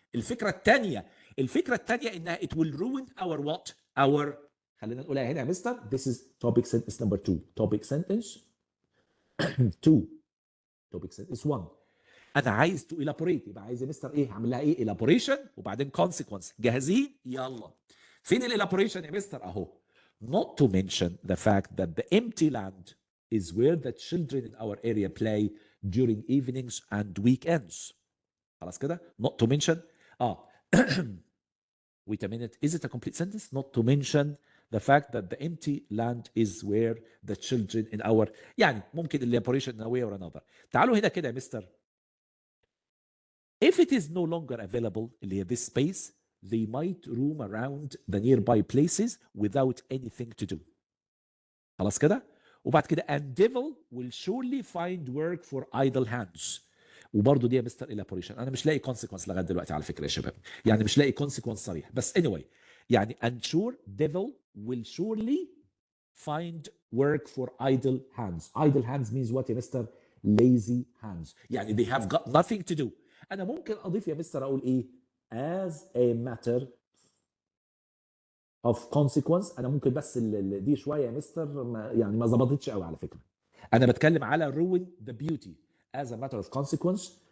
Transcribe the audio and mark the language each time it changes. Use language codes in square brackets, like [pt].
[ar] الفكرة الثانية انها [en] it will ruin our what? Our [ar] خلينا نقولها هنا يا مستر. [en] This is topic sentence number 2. Topic sentence 2. Topic sentence 1. [ar] انا عايز [en] to elaborate. [ar] يبقى عايز يا مستر ايه؟ هعمل لها ايه؟ [en] elaboration [ar] وبعدين consequence. جاهزين؟ يلا. فين الelaboration يا مستر؟ اهو. [en] Not to mention the fact that the empty land is where the children in our area play during evenings and weekends. [ar] خلاص كده؟ [en] Not to mention. Wait a minute. Is it a complete sentence? Not to mention the fact that the empty land is where the children in our [ar] يعني ممكن [en] elaboration in a way or another. [ar] تعالوا هنا كده يا مستر. [en] If it is no longer available [ar] اللي هي [en] this space, they might roam around the nearby places without anything to do. [ar] خلاص كده؟ وبعد كده [en] and devil will surely find work for idle hands. [ar] وبرضه دي يا مستر elaboration. انا مش لاقي consequence لغايه دلوقتي على فكره يا شباب. يعني مش لاقي consequence صريح. بس anyway يعني [en] and sure devil will surely find work for idle hands. Idle hands means what [ar] يا مستر؟ [en] lazy hands. يعني they have got nothing to do. [ar] انا ممكن اضيف يا مستر اقول ايه؟ [en] as a matter of consequence. [ar] انا ممكن بس دي شويه يا مستر يعني ما ظبطتش قوي على فكره. انا بتكلم على [en] ruin the beauty as a matter of consequence.